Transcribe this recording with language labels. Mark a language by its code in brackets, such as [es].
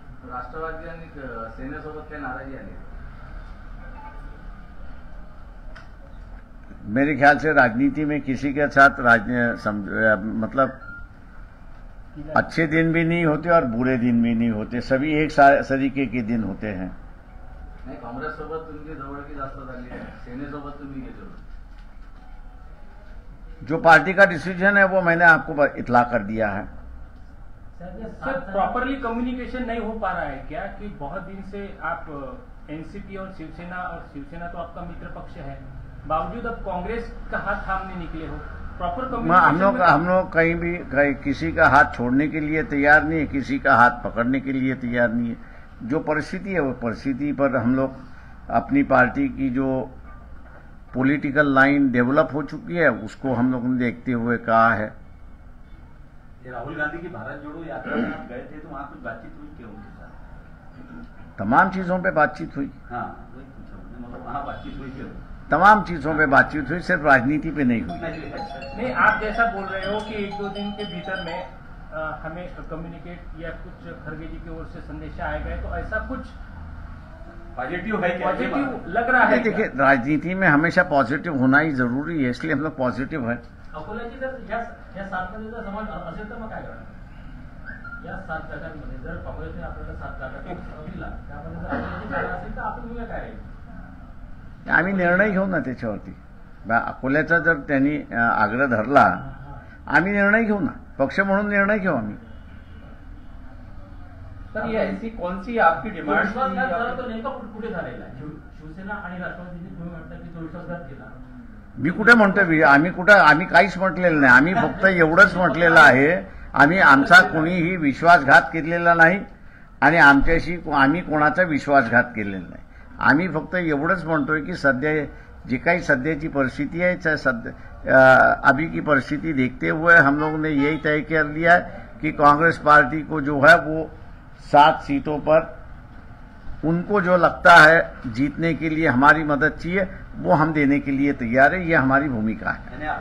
[mr] राष्ट्रवादी आणि सेनेसोबत काही नाराजी आली? [hi] मेरे ख्याल से राजनीति में किसी के साथ मतलब अच्छे दिन भी नहीं होते और बुरे दिन भी नहीं होते, सभी एक तरीके के दिन होते हैं। [mr] नाही, काँग्रेस सोबत तुमची जवळकी जास्त झाली आहे, सेनेसोबत तुम्ही गेले होते। [hi] जो पार्टी का डिसीजन है वो मैंने आपको इतला कर दिया है। सर, प्रॉपरली कम्युनिकेशन नहीं हो पा रहा है क्या? कि बहुत दिन से आप एनसीपी और शिवसेना तो आपका मित्र पक्ष है, बावजूद अब कांग्रेस का हाथ थामने निकले हो। प्रॉपर कम्युनिकेशन हम लोग कहीं भी किसी का हाथ छोड़ने के लिए तैयार नहीं है, किसी का हाथ पकड़ने के लिए तैयार नहीं है। जो परिस्थिति है वो परिस्थिति पर हम लोग अपनी पार्टी की जो पॉलिटिकल लाइन डेवलप हो चुकी है उसको हम लोग ने देखते हुए कहा है। राहुल गांधी की भारत जोड़ो यात्रा में आप गए थे तो वहां कुछ बातचीत हुई क्या उनके साथ? तमाम चीजों पे बातचीत हुई। हाँ, वही पूछा, मतलब वहां बातचीत हुई क्या? तमाम चीजों पे बातचीत हुई, सिर्फ राजनीति पे नहीं हुई। नहीं, आप जैसा बोल रहे हो कि 1-2 दिन के भीतर में हमें कम्युनिकेट या कुछ खरगे जी की ओर से संदेश आएगा, तो ऐसा कुछ पॉजिटिव है क्या? पॉजिटिव लग रहा है? देखिए, राजनीति में हमेशा पॉजिटिव होना ही जरूरी है, इसलिए हम लोग पॉजिटिव है। [mr] अकोल्याची जर या 7 मध्ये समाज असेल तर मग काय करणार? या 7 जागांमध्ये जर काँग्रेसने आपल्याला 7 जागा दिला, त्यामध्ये जर अकोल्याची जागा असेल तर आपण भूमिका काय राहील? आम्ही निर्णय घेऊ ना त्याच्यावरती। अकोल्याचा जर त्यांनी आग्रह धरला, आम्ही निर्णय घेऊ ना, पक्ष म्हणून निर्णय घेऊ आम्ही। [hi] सर, ये ऐसी कौन सी आपकी डिमांड [mr] विश्वासघात झाला तो नेमका कुठे झालेला आहे? शिवसेना आणि राष्ट्रवादीने तुम्ही म्हणता की तो विश्वासघात केला। मी कुठे म्हणतोय? आम्ही काहीच म्हटलेलं नाही। आम्ही फक्त एवढंच म्हटलेलं आहे, आमचा कोणीही विश्वासघात केलेला नाही आणि आम्ही कोणाचा विश्वासघात केलेला नाही। आम्ही फक्त एवढंच म्हणतोय की सध्या जी काही सध्याची परिस्थिति [hi] है, अभी की परिस्थिति देखते हुए हम लोगों ने यही तय कर लिया है कि कांग्रेस पार्टी को जो है वो 7 सीटों पर उनको जो लगता है जीतने के लिए हमारी मदद चाहिए वो हम देने के लिए तैयार है। ये हमारी भूमिका है।